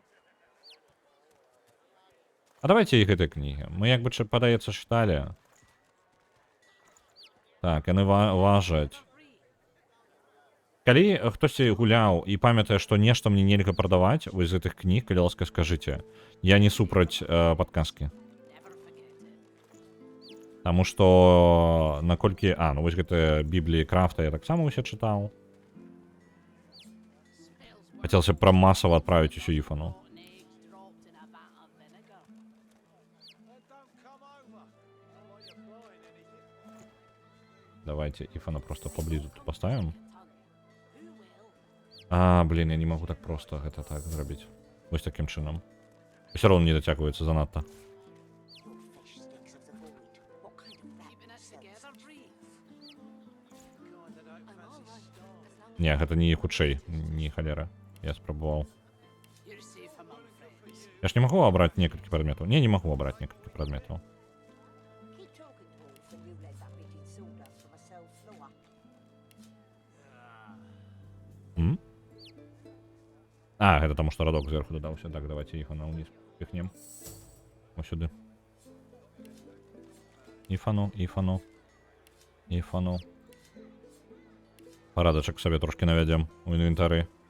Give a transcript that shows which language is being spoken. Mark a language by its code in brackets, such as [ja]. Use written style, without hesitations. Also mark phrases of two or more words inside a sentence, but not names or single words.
[be] А давайте і гэтай кнігі. Мы, як бы, падаецца, чыталі. Так, яны важаць. Калі хтосьці гуляў і памятае, што нешта мне нельга прадаваць вось з гэтых кніг, калі ласка скажыце, я не супраць падказкі. [en] Never forget it. [be] Таму што наколькі... А, ну вось гэта Бібліі Крафта я таксама ўсе чытаў. [en] Smells [be] Хацелася б пра масава адправіць усю іфану. [en] rotten eggs dropped in a vat of vinegar. [be] Давайте іфана просто поблізу тут поставім. [en] Who will? [be] А, блін, я не магу так просто гэта так зрабіць. Вось такім чынам. Усё роўно не дацягваецца занадта. [en] Your fish sticks of the void. What kind of that Keeping it together, Bree. I'm all right, as long [be] Не, гэта не хутчэй, не халера. Я спрабаваў. [en] You're [be] Я ж не могу обрать некалькі прадметаў. Не могу обрать некалькі прадметаў. [en] Keep talking, dwarf, and you let that bit in sawdust from a cell floor. М? [be] А, гэта таму што радок зверху дадаўся. Так, давайте іфана ўніз піхнем. Ось сюды. Іфану. Парадачак сабе трошки навядзем у інвентары.